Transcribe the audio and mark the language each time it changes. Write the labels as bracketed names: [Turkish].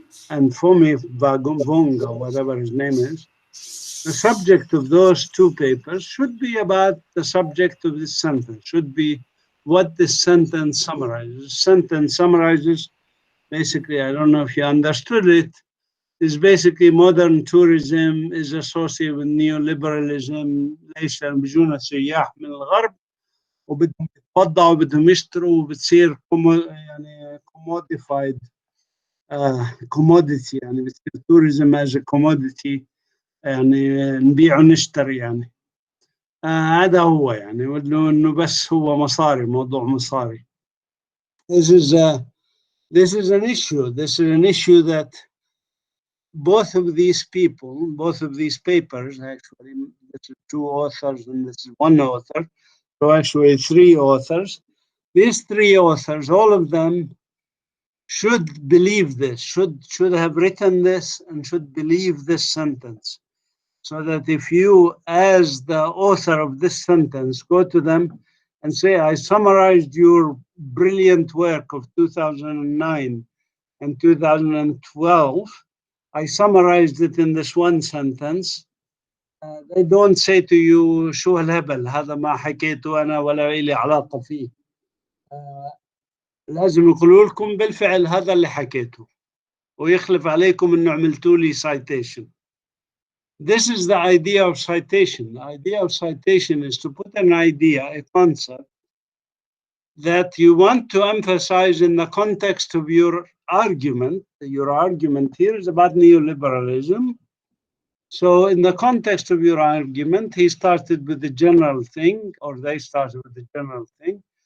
[English] and Fomi Vunga, whatever his name is, the subject of those two papers should be about the subject of this sentence, should be what this sentence summarizes. Sentence summarizes, basically, I don't know if you understood it, is basically modern tourism is associated with neoliberalism. [Arabic] ليش بيجونا سياح من الغرب وبدهم يتبضعوا وبدهم يشتروا وبتصير يعني [English] commodified commodity، [Arabic] يعني بتصير [English] tourism as a commodity، [Arabic] يعني نبيع ونشتري يعني. هذا هو يعني، انه بس هو مصاري، موضوع مصاري. [English] This is an issue. This is an issue that both of these people, both of these papers, actually, this is two authors and this is one author, so actually three authors. These three authors, all of them should believe this, should have written this and should believe this sentence. So that if you, as the author of this sentence, go to them and say, I summarized your brilliant work of 2009 and 2012, I summarized it in this one sentence. They don't say to you [Arabic] شو هالهبل هذا ما حكيته أنا ولا إلي علاقة فيه. لازم يقولوا لكم بالفعل هذا اللي حكيته ويخلف عليكم إنه عملتوا لي citation. [English] This is the idea of citation. The idea of citation is to put an idea, a concept, that you want to emphasize in the context of your argument. Your argument here is about neoliberalism. So in the context of your argument, he started with the general thing, or they started with the general thing.